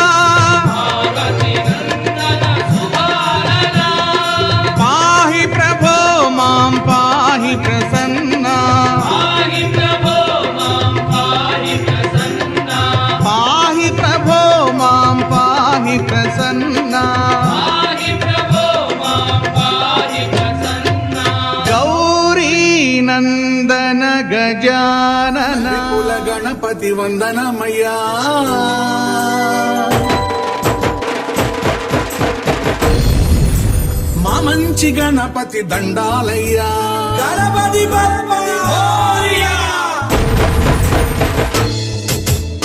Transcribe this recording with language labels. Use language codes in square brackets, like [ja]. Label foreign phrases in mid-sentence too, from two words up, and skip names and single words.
[sa] पाहि प्रभो मां पाहि प्रसन्ना पाहि प्रभो मां पाहि प्रसन्ना गौरी नंदन गजानन [te] కుల గణపతి వందనమయ్యా మా మంచి గణపతి దండాలయ్యా గణపతి బప్పా